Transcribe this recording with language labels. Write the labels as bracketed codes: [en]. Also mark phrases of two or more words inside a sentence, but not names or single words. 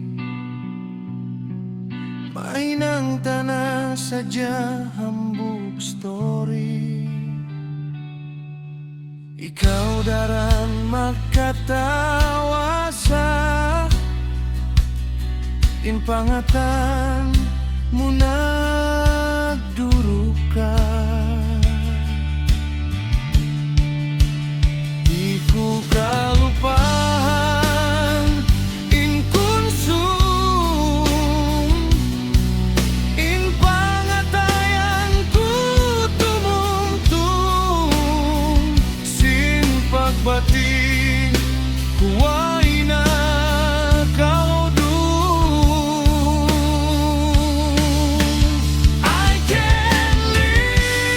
[tsg] Mainang tanah saja hambuk story. Ikaw daran magkatawasa, in pangatan mo nagdurog ka. Ku kalupaan in konsum, in pangatayan ku tumumtum. Sin pagbati ku ay nakaw dun. [en] I can't live